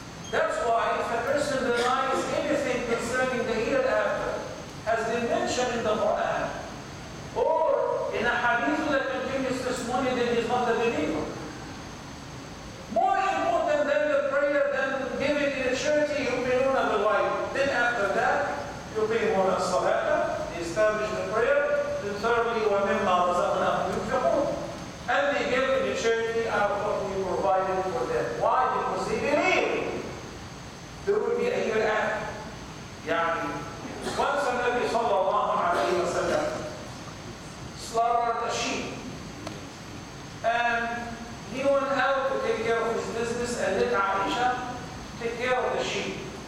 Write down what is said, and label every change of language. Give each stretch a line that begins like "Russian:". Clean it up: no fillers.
English: That's why if a person denies anything concerning the hereafter has been mentioned in the Quran or in a hadith that continues testimony, then he is not a believer. More important than the prayer, than giving in a charity,
Arabic: يُؤْمِنُونَ بِالْغَيْبِ.
English: Then after that,
Arabic: يُقِيمُونَ الصَّلَاةَ,
English: they establish the prayer. And thirdly,
Arabic: وَمِمَّا رَزَقْنَاهُمْ يُنْفِقُونَ.
English: And they give in the charity out of what we provided for them. Why? Because they believe there will be a hereafter. يعني once the Nabi sallallahu alayhi wa sallam slaughtered a sheep and he went out to take care of his business and let Aisha take care of the sheep.